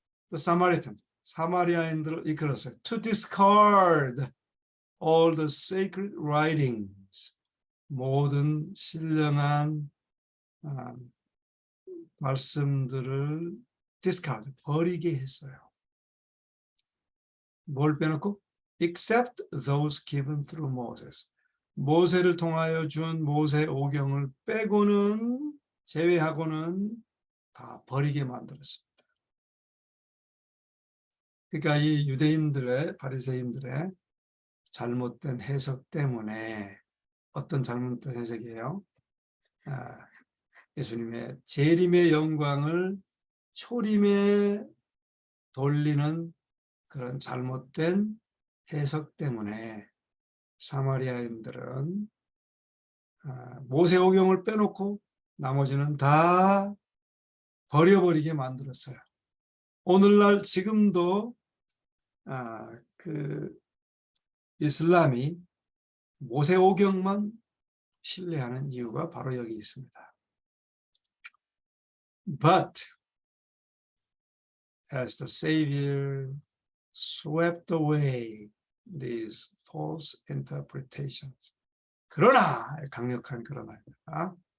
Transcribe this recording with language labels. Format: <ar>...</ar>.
<en>The Samaritan,</en> <ko>사마리아인들을 이끌었어요.</ko> <en>To discard all the sacred writings,</en> <ko>모든 신령한 말씀들을</ko> <en>discard,</en> <ko>버리게 했어요. 뭘 빼놓고?</ko> <en>Except those given through Moses.</en> <ko>모세를 통하여 준 모세 오경을 빼고는, 제외하고는 다 버리게 만들었습니다. 그러니까 이 유대인들의, 바리새인들의 잘못된 해석 때문에, 어떤 잘못된 해석이에요? 예수님의 재림의 영광을 초림에 돌리는 그런 잘못된 해석 때문에 사마리아인들은 모세오경을 빼놓고 나머지는 다 버려버리게 만들었어요. 오늘날 지금도 그 이슬람이 모세오경만 신뢰하는 이유가 바로 여기 있습니다.</ko> <en>But as the Savior swept away these false interpretations.</en> <ko>그러나, 강력한 그러나입니다.</ko>